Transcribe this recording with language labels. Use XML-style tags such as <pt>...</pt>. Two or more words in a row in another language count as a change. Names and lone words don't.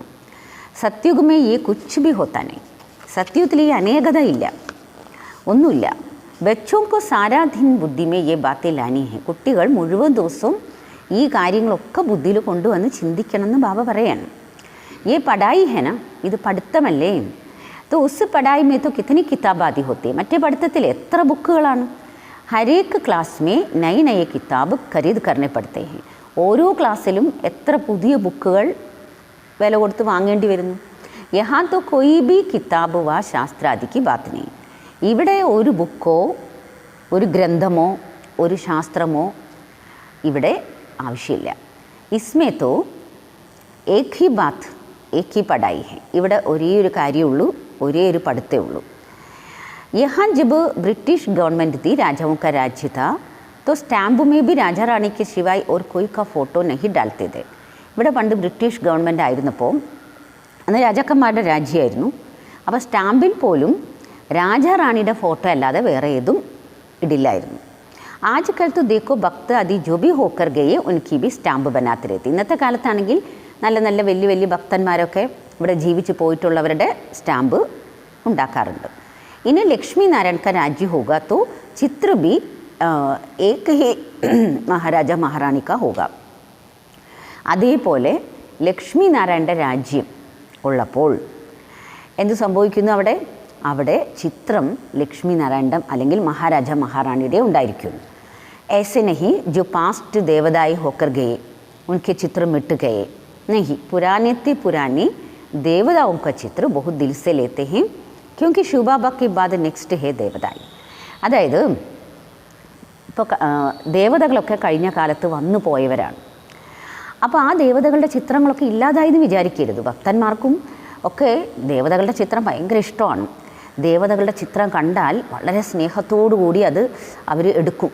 <hi>सतयुग में ये कुछ भी होता ना.</hi> <ml>സത്യുഗത്തിൽ ഈ അനേകത ഇല്ല, ഒന്നുമില്ല.</ml> <hi>बच्चों को सारा दिन बुद्धि में ये बातें लानी है.</hi> <ml>കുട്ടികൾ മുഴുവൻ ദിവസവും ഈ കാര്യങ്ങളൊക്കെ ബുദ്ധിയിൽ കൊണ്ടുവന്ന് ചിന്തിക്കണമെന്ന് ബാബ പറയാണ്.</ml> <hi>ये पढ़ाई है ना,</hi> <ml>ഇത് പഠിത്തമല്ലേ.</ml> <hi>तो उस पढ़ाई में तो कितनी किताब आदि होती है.</hi> <ml>മറ്റേ പഠിത്തത്തിൽ എത്ര ബുക്കുകളാണ്.</ml> <hi>हरेक क्लास में नई नई किताब खरीद करने पड़ते है.</hi> <ml>ഓരോ ക്ലാസ്സിലും എത്ര പുതിയ ബുക്കുകൾ വില കൊടുത്ത് വാങ്ങേണ്ടി വരുന്നു.</ml> <hi>यहाँ तो कोई भी किताब वा शास्त्रादिक बात नहीं.</hi> <ml>ഇവിടെ ഒരു ബുക്കോ ഒരു ഗ്രന്ഥമോ ഒരു ശാസ്ത്രമോ ഇവിടെ ആവശ്യമില്ല.</ml> <hi>इसमें तो एक ही बात एक ही पढ़ाई है.</hi> <ml>ഇവിടെ ഒരേ ഒരു കാര്യമുള്ളൂ, ഒരേ ഒരു പഠിത്തേ ഉള്ളൂ.</ml> <hi>यहाँ जब ब्रिटिश गवर्नमेंट थी, राजाओं का राज्य था, तो स्टैम्प में भी राजा रानी के सिवाय और कोई का फोटो नहीं डालते थे.</hi> <ml>ഇവിടെ പണ്ട് ബ്രിട്ടീഷ് ഗവൺമെൻറ് ആയിരുന്നപ്പോൾ അന്ന് രാജാക്കന്മാരുടെ രാജ്യമായിരുന്നു. അപ്പോൾ സ്റ്റാമ്പിൽ പോലും രാജാറാണിയുടെ ഫോട്ടോ അല്ലാതെ വേറെ ഏതും ഇടില്ലായിരുന്നു.</ml> <hi>ആജ്കൽ तो देखो भक्त आदि जो भी होकर गए उनकी भी സ്റ്റാമ്പ് बनाते रहते.</hi> <ml>ഇന്നത്തെ കാലത്താണെങ്കിൽ നല്ല നല്ല വലിയ വലിയ ഭക്തന്മാരൊക്കെ ഇവിടെ ജീവിച്ച് പോയിട്ടുള്ളവരുടെ സ്റ്റാമ്പ് ഉണ്ടാക്കാറുണ്ട്.</ml> <hi>ഇനി ലക്ഷ്മി നാരായൺ का राज्य होगा तो चित्र भी एक ही महाराजा महारानी का होगा.</hi> <ml>അതേപോലെ ലക്ഷ്മി നാരായണൻ്റെ രാജ്യം ഉള്ളപ്പോൾ എന്ത് സംഭവിക്കുന്നു? അവിടെ ചിത്രം ലക്ഷ്മി നാരായണൻ്റെ അല്ലെങ്കിൽ മഹാരാജ മഹാറാണിയുടെ ഉണ്ടായിരിക്കുന്നു.</ml> <hi>ऐसे नहीं जो पास्ट देवदाई होकर गए उनके चित्र मिट गए नहीं. पुराने से पुराने देवदाओं का चित्र बहुत दिल से लेते हैं क्योंकि ശിവബാബ के बाद നെക്സ്റ്റ് है ദേവദായി.</hi> <ml>അതായത് ഇപ്പോൾ ദേവതകളൊക്കെ കഴിഞ്ഞ കാലത്ത് വന്നു പോയവരാണ്. അപ്പോൾ ആ ദേവതകളുടെ ചിത്രങ്ങളൊക്കെ ഇല്ലാതായെന്ന് വിചാരിക്കരുത്. ഭക്തന്മാർക്കും ഒക്കെ ദേവതകളുടെ ചിത്രം ഭയങ്കര ഇഷ്ടമാണ്. ദേവതകളുടെ ചിത്രം കണ്ടാൽ വളരെ സ്നേഹത്തോടു കൂടി അത് അവർ എടുക്കും.</ml>